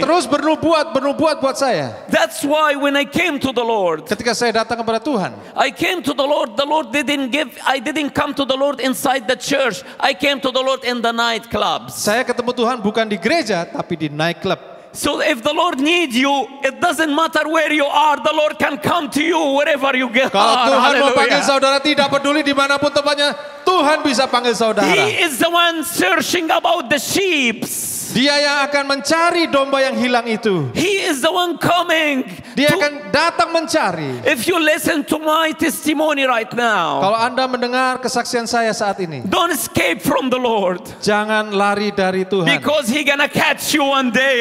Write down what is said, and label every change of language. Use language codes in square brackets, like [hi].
[id] terus bernubuat buat saya. [en] That's why when I came to the Lord, [id] Ketika saya datang kepada Tuhan, [en] I came to the Lord I didn't come to the Lord inside the church. I came to the Lord in the nightclubs. [id] saya ketemu Tuhan bukan di gereja tapi di nightclub. [en] So if the Lord needs you, it doesn't matter where you are. The Lord can come to you wherever you get. [id] Kalau Tuhan mau panggil [en] Hallelujah. [id] saudara, tidak peduli dimanapun tempatnya, Tuhan bisa panggil saudara. [en] He is the one searching about the sheep. [id] Dia yang akan mencari domba yang hilang itu. [en] He is the one coming. [id] Dia akan datang mencari. [en] If you listen to my testimony right now, [id] Kalau Anda mendengar kesaksian saya saat ini, [en] don't escape from the Lord, [id] jangan lari dari Tuhan. [en] because He gonna catch you one day.